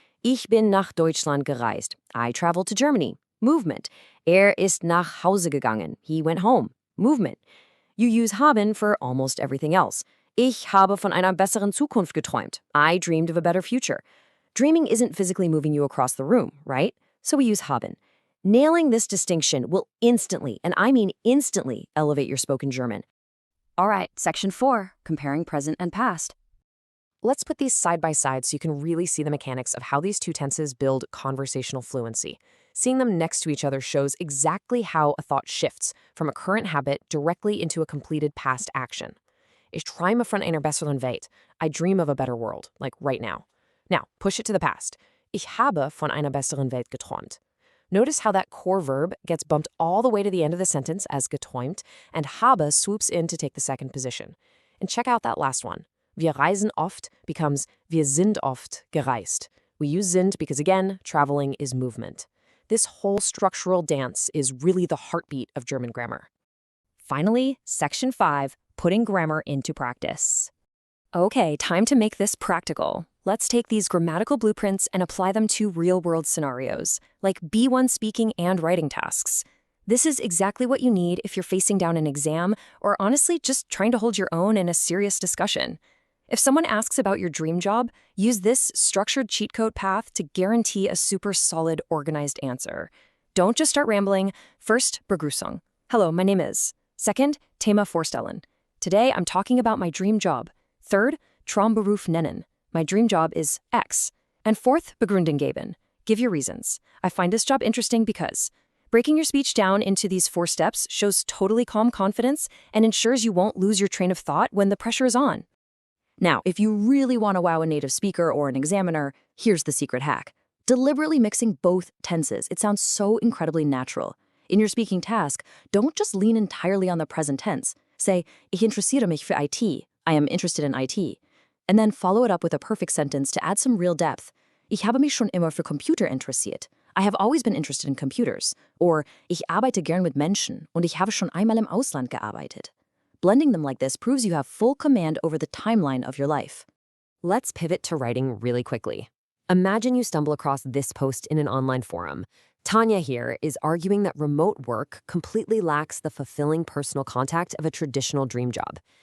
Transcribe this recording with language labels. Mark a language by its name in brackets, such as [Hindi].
[German] Ich bin nach Deutschland gereist. [English] I traveled to Germany. Movement. [German] Ist nach Hause gegangen. [English] He went home. Movement. You use haben for almost everything else. [German] Ich habe von einer besseren Zukunft geträumt. [English] I dreamed of a better future. Dreaming isn't physically moving you across the room, right? So we use haben. Nailing this distinction will instantly, and I mean instantly, elevate your spoken German. All right, section 4, comparing present and past. Let's put these side by side so you can really see the mechanics of how these two tenses build conversational fluency. Seeing them next to each other shows exactly how a thought shifts from a current habit directly into a completed past action. [German] Ich träume von einer besseren Welt. [English] I dream of a better world, like right now. Now, push it to the past. [German] Ich habe von einer besseren Welt geträumt. [English] Notice how that core verb gets bumped all the way to the end of the sentence as geträumt, and habe swoops in to take the second position. And check out that last one. [German] Wir reisen oft becomes wir sind oft gereist. [English] We use sind because, again, traveling is movement. This whole structural dance is really the heartbeat of German grammar. Finally, section 5, putting grammar into practice. Okay, time to make this practical. Let's take these grammatical blueprints and apply them to real-world scenarios, like B1 speaking and writing tasks. This is exactly what you need if you're facing down an exam or honestly just trying to hold your own in a serious discussion. If someone asks about your dream job, use this structured cheat code path to guarantee a super solid, organized answer. Don't just start rambling. First, Begrüßung. Hello, my name is. Second, Thema vorstellen. Today, I'm talking about my dream job. Third, Traumberuf nennen. My dream job is X. And fourth, Begründung geben. Give your reasons. I find this job interesting because. Breaking your speech down into these 4 steps shows totally calm confidence and ensures you won't lose your train of thought when the pressure is on. Now, if you really want to wow a native speaker or an examiner, here's the secret hack. Deliberately mixing both tenses. It sounds so incredibly natural. In your speaking task, don't just lean entirely on the present tense. [German] Say, ich interessiere mich für IT. [English] I am interested in IT. And then follow it up with a perfect sentence to add some real depth. [German] Ich habe mich schon immer für Computer interessiert. [English] I have always been interested in computers. [German] Or, ich arbeite gern mit Menschen und ich habe schon einmal im Ausland gearbeitet. [English] Blending them like this proves you have full command over the timeline of your life. Let's pivot to writing really quickly. Imagine you stumble across this post in an online forum. Tanya here is arguing that remote work completely lacks the fulfilling personal contact of a traditional dream job.